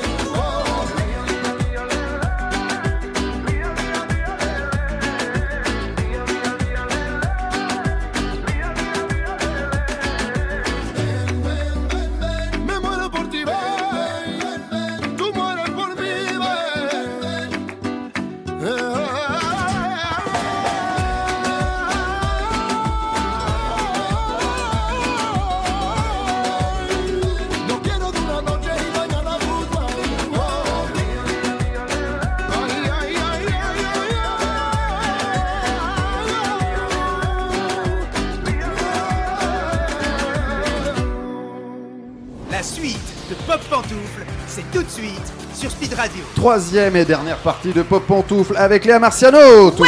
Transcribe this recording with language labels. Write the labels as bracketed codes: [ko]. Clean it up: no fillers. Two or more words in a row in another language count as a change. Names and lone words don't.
[es] Oh. Me muero por ti, ven. Tú mueres por mí, ven. No quiero de una noche y mañana goodbye. Oh. Ay, ay, ay, ay, [fr] La suite de Pop Pantoufle, c'est tout de suite sur Speed Radio. Troisième et dernière partie de Pop Pantoufle avec Léa Marciano, toujours.